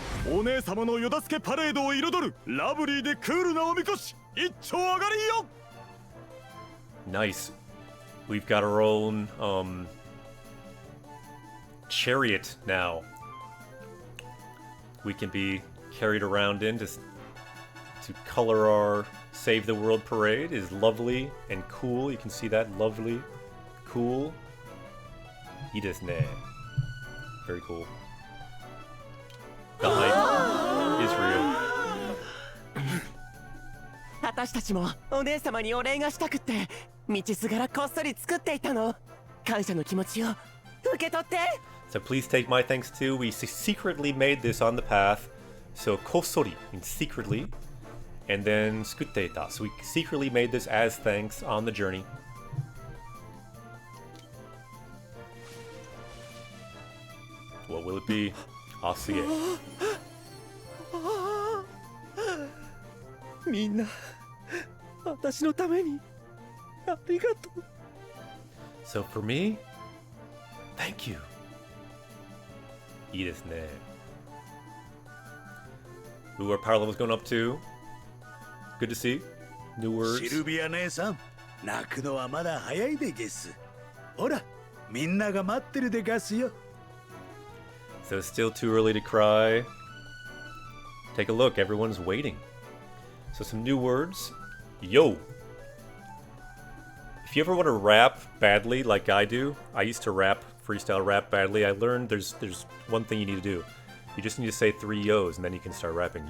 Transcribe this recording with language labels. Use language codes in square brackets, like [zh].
[ja] お姉様のよだつけパレードを彩るラブリーでクールなおみこし一丁上がりよ。 [en] Nice. We've got our own chariot now. We can be carried around in to color our Save the World parade is lovely and cool. You can see that lovely, cool. [ja] いいですね. [en] Very cool. The hype is real. [ja] 私たちもお姉様にお礼がしたくって道すがらこっそり作っていたの。感謝の気持ちを受け取って。 [en] So please take my thanks too. We secretly made this on the path. So kosori means secretly. And then skutteita. So we secretly made this as thanks on the journey. What will it be? I'll see it. [ja] みんな私のためにありがとう。 [en] So for me, thank you. [ja] いいですね. [en] Ooh, our power level's going up too. Good to see. New words. [ja] シルビア姉さん、泣くのはまだ早いでゲス。ほら、みんなが待ってるでガスよ。 [en] So it's still too early to cry. Take a look, everyone's waiting. So some new words. Yo. If you ever want to rap badly like I do, I used to freestyle rap badly. I learned there's one thing you need to do. You just need to say 3 yo's and then you can start rapping.